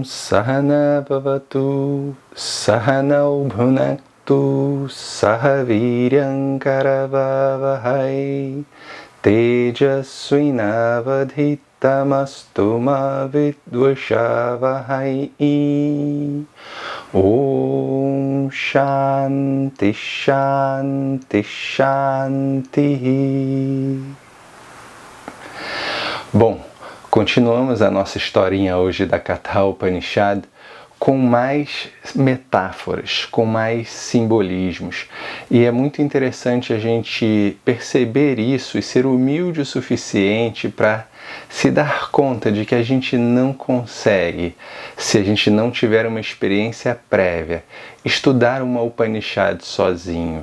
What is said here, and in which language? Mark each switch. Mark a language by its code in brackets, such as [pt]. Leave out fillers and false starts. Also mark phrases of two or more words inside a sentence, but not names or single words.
[sa] सह नाववतु, सह नौ भुनक्तु, सह वीर्यं करवावहै, तेजस्वि नावधीतमस्तु मा विद्विषावहै. ॐ शान्तिः शान्तिः शान्तिः. [pt] Bom, continuamos a nossa historinha hoje da Katha Upanishad com mais metáforas, com mais simbolismos. E é muito interessante a gente perceber isso e ser humilde o suficiente para se dar conta de que a gente não consegue, se a gente não tiver uma experiência prévia, estudar uma Upanishad sozinho.